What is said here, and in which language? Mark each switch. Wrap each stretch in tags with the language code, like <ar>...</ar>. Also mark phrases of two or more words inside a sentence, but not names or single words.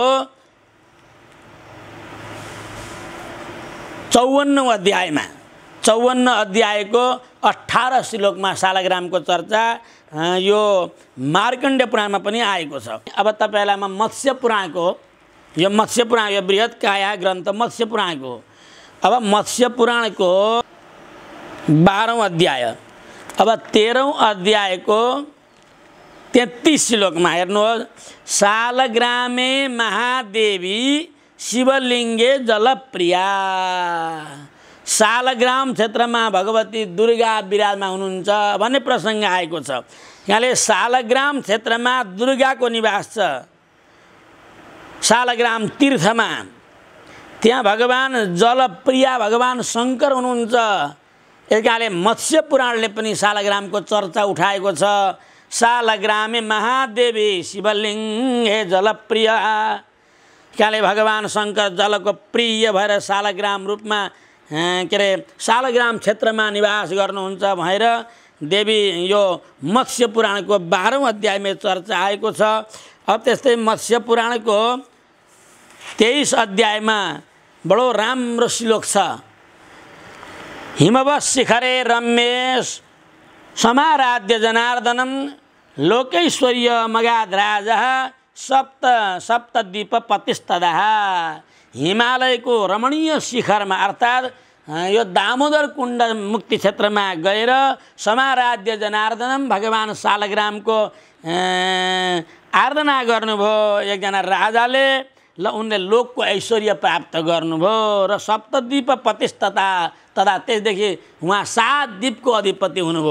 <ne>54औं अध्यायमा 54 अध्यायको 18 श्लोकमा शालग्रामको चर्चा यो मार्कण्डेय पुराणमा पनि आएको छ। अब तपाईलाई म मत्स्य पुराणको यो बृहत काया ग्रन्थ मत्स्य पुराणको अब मत्स्य पुराणको 12औं अध्याय अब 13औं अध्यायको 33 श्लोकमा हेर्नुहोस्।</ne> <sa>शालग्रामे महादेवी शिवलिङ्गे जलप्रिया।</sa> <ne>शालग्राम क्षेत्रमा भगवती दुर्गा विराजमान हुनुहुन्छ भन्ने प्रसङ्ग आएको छ। यहाँले शालग्राम क्षेत्रमा दुर्गाको निवास छ। शालग्राम तीर्थमा त्यहाँ भगवान जलप्रिया भगवान शङ्कर हुनुहुन्छ। यसकारणले मत्स्य पुराणले पनि शालग्रामको चर्चा उठाएको छ।</ne> <sa>शालग्रामे महादेवी शिवलिङ्गे जलप्रिया।</sa> <ne>काले भगवान शङ्कर जलको प्रिय भएर शालग्राम रूपमा के अरे शालग्राम क्षेत्रमा निवास गर्नुहुन्छ भनेर देवी यो मत्स्य पुराणको 12औं अध्यायमा चर्चा आएको छ। अब त्यस्तै मत्स्य पुराणको 23 अध्यायमा बडो राम्रो श्लोक छ।</ne> <sa>हिमवत् शिखरे रम्येश समाराध्य जनार्दनम लोकैश्वर्य मगाधराजः सप्तद्वीप पतिस्तदाः।</sa> <ne>हिमालयको रमणीय शिखरमा अर्थात् यो दामोदर कुण्ड मुक्ति क्षेत्रमा गएर</ne> <sa>समाराध्य जनार्दनम</sa> <ne>भगवान शालग्रामको आराधना गर्नुभयो एकजना राजाले। ल उनले लोकको ऐश्वर्य प्राप्त गर्नुभयो र</ne> <sa>सप्तद्वीप पतिस्तता</sa> <ne>तथा त्यसदेखि उहाँ 7 द्वीपको अधिपति हुनुभयो।</ne>